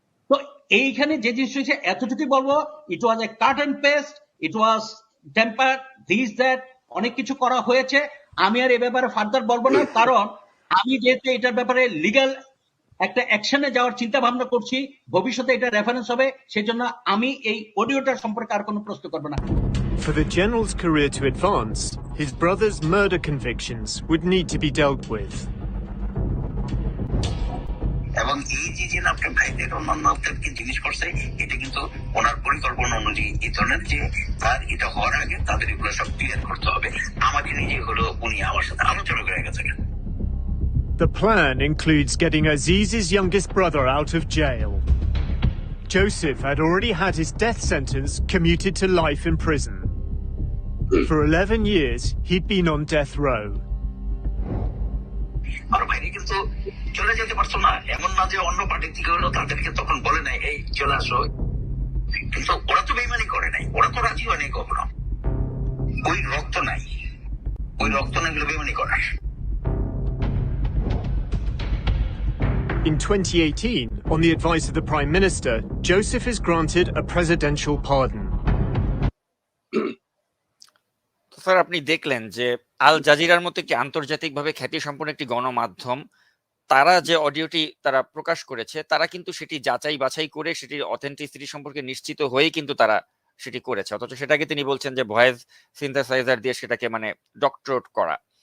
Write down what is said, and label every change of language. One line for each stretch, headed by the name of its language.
Bangla: তো এইখানে যে জিনিস হয়েছে এতটুকুই বলবো,
English: it was a cut and paste, it was tamper, this that,
Bangla: অনেক কিছু করা হয়েছে। আমি আর এ ব্যাপারে ফার্দার বলবো না, কারণ আমি যেহেতু এটার ব্যাপারে লিগ্যাল একটা অ্যাকশনে যাওয়ার চিন্তা ভাবনা করছি, ভবিষ্যতে এটা রেফারেন্স হবে, সেজন্য আমি এই অডিওটার সম্পর্কে আর কোনো প্রশ্ন করবো না।
English: For the general's career to advance, his brother's murder convictions would need to be dealt with.
Bangla: এবং এই যে আপনার ভাইদের অন্যান্য কি জিনিস করছে, এটা কিন্তু ওনার পরিকল্পনা অনুযায়ী এই ধরনের, যে তার এটা হওয়ার আগে তাদের এগুলো সব ক্লিয়ার করতে হবে। আমাকে নিজে হলো উনি আমার সাথে আলোচনা করে গেছেন।
English: The plan includes getting Aziz's youngest brother out of jail. Joseph had already had his death sentence commuted to life in prison. For 11 years, he'd been on death row.
Bangla: আর বাইরে কিন্তু চলে যেতে পারতো না, এমন না যে অন্য পার্টি থেকে হলো তাদেরকে তখন বলে নাই এই চলে আসো, কিন্তু ওরা তো বেইমানি করে নাই, ওরা তো রাজি হয় নাই কখনো। ওই রক্ত নাই, ওই রক্ত নাই গুলো বেইমানি করে।
English: In 2018, on the advice of the Prime Minister, Joseph is granted a presidential pardon.
Bangla: তো স্যার আপনি দেখলেন যে আল জাজিরার মতো একটি আন্তর্জাতিকভাবে খ্যাতিসম্পন্ন একটি গণমাধ্যম, তারা যে অডিওটি তারা প্রকাশ করেছে তারা কিন্তু সেটি যাচাই বাছাই করে সেটির অথেন্টিসিটি সম্পর্কে নিশ্চিত হয়ে কিন্তু তারা সেটি করেছে, অথচ সেটাকে তিনি বলছেন যে ভয়েস সিনথেসাইজার দিয়ে সেটাকে মানে ডক্টরেট করা।